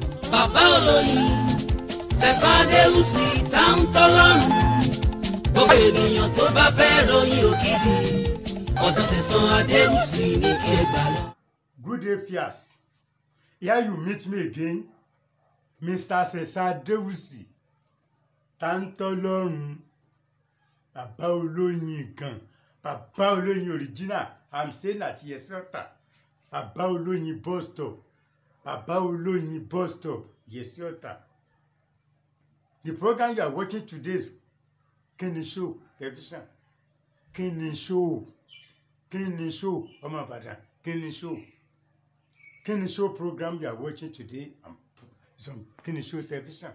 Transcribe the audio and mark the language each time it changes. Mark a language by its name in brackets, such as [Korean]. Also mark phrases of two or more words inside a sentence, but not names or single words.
[Yoruba] bàbá olóyin Sẹ̀san Adéwùsì tá ń tọ́lọ́run gbogbo ènìyàn tó bá fẹ́ ròyìn òkìkí ọ̀dọ̀ Sẹ̀san Adéwùsì ní kí ẹ gbà lọ. [English] Good day, Fias. Here you meet me again, Mr. [Yoruba] Sẹ̀san Adéwùsì tá ń tọ́lọ́run bàbá olóyin gan, bàbá olóyin original. [English] I'm saying at Yesiota, [Yoruba] bàbá olóyin [English] bus stop, [Yoruba] bàbá olóyin [English] bus stop, Yesiota. The program you are watching today is Kini Show television. Kini Show, Kini Show, [Yoruba] Ọmọ Ìbàdàn, [English] Kini Show. Kini Show program you are watching today is on Kini Show television.